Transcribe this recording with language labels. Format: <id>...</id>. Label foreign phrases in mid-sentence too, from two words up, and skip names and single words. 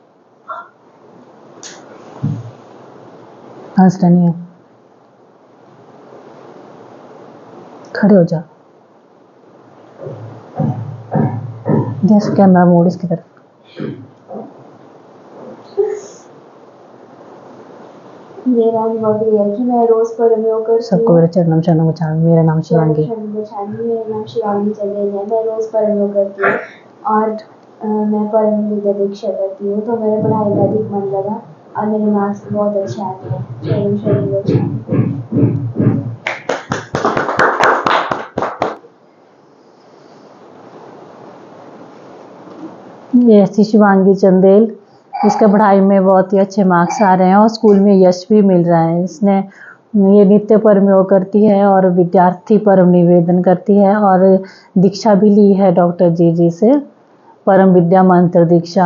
<hi>हंसना नहीं है, खड़े हो जा। देख कैमरा मोड़ इसकी तरफ। मेरा अनुभव ये है कि मैं रोज परम योग करती हूँ। सबको मेरा</hi> <pi>चरणम शरणम गच्छामि।</pi> <hi>मेरा नाम शिवांगी। मेरा नाम शिवांगी चंदेल है। मैं रोज परम योग करती हूँ और मैं परम विद्या दीक्षा करती हूँ, तो मेरे पढ़ाई में अधिक मन लगा और मेरे मार्क्स बहुत अच्छे आते हैं।</hi> <pi>शरणम शरणम गच्छामि।</pi> <hi>ये ऐसी शिवांगी चंदेल, इसका पढ़ाई में बहुत ही अच्छे मार्क्स आ रहे हैं और स्कूल में यश भी मिल रहा है। इसने ये नित्य परम योग करती है और विद्यार्थी परम निवेदन करती है और दीक्षा भी ली है डॉक्टर जी से, परम विद्या मंत्र दीक्षा।</hi>